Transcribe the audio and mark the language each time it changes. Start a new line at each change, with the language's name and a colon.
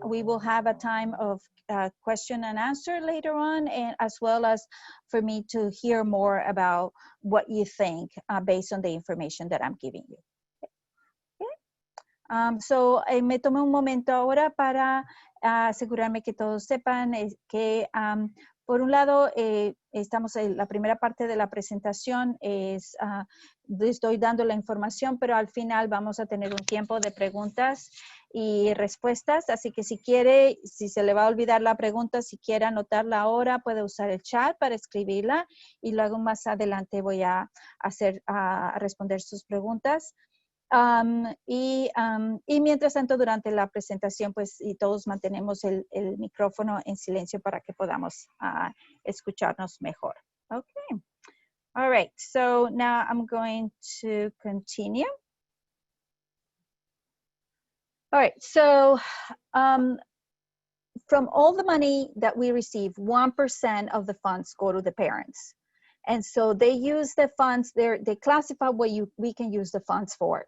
English: We will have a time of question and answer later on, and as well as for me to hear more about what you think based on the information that I'm giving you.
Spanish: Me tomé un momento ahora para asegurarme que todos sepan que por un lado estamos en la primera parte de la presentación, estoy dando la información, pero al final vamos a tener un tiempo de preguntas y respuestas, así que si quiere, si se le va a olvidar la pregunta, si quiere anotarla ahora, puede usar el chat para escribirla y luego más adelante voy a responder sus preguntas. Y mientras tanto, durante la presentación, pues, y todos mantenemos el micrófono en silencio para que podamos escucharnos mejor.
English: Okay. All right. So now I'm going to continue. All right. So from all the money that we receive, 1% of the funds go to the parents. And so they use the funds there, they classify what we can use the funds for.